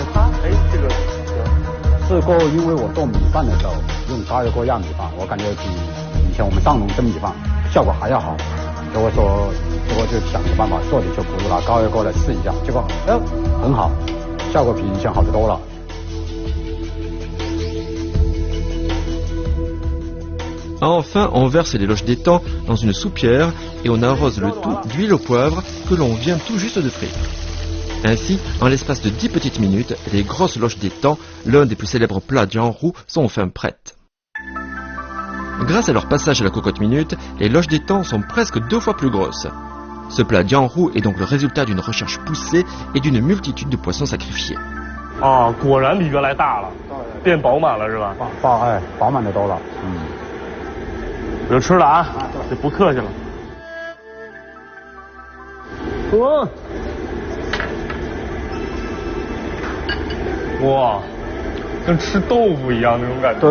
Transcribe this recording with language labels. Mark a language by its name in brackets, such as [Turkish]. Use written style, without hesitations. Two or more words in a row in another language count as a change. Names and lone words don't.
[Chinese] 这个是过，因为我做米饭的时候用高压锅压米饭，我感觉比以前我们上笼蒸米饭效果还要好。所以我就想个办法做点就不如拿高压锅来试一下，结果很好，效果比以前好得多了。 [French] Enfin, on verse les loges d'étang dans une soupière et on arrose le tout d'huile au poivre que l'on vient tout juste de frire. Ainsi, en l'espace de 10 petites minutes, les grosses loges d'étang, l'un des plus célèbres plats jianghu, sont enfin prêtes. Grâce à leur passage à la cocotte minute, les loges d'étang sont presque 2 fois plus grosses. Ce plat jianghu est donc le résultat d'une recherche poussée et d'une multitude de poissons sacrifiés. [Chinese] 果然比原来大了，变饱满了是吧？饱满的多了。我就吃了啊，就不客气了。哇，跟吃豆腐一样那种感觉。